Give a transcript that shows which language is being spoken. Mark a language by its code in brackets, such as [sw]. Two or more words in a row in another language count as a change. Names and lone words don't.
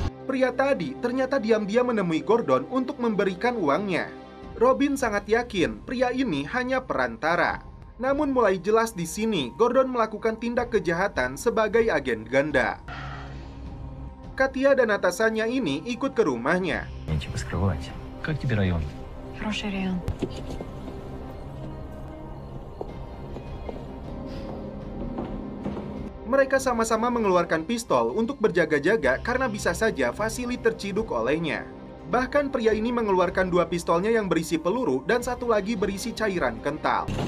[id] Pria tadi ternyata diam-diam menemui Gordon untuk memberikan uangnya. Robin sangat yakin pria ini hanya perantara. Namun mulai jelas di sini Gordon melakukan tindak kejahatan sebagai agen ganda. Katia dan atasannya ini ikut ke rumahnya. [ru] Нечего скрывать. Как тебе район? Хороший район. [id] Mereka sama-sama mengeluarkan pistol untuk berjaga-jaga karena bisa saja Vasily terciduk olehnya. Bahkan pria ini mengeluarkan 2 pistolnya yang berisi peluru dan 1 lagi berisi cairan kental.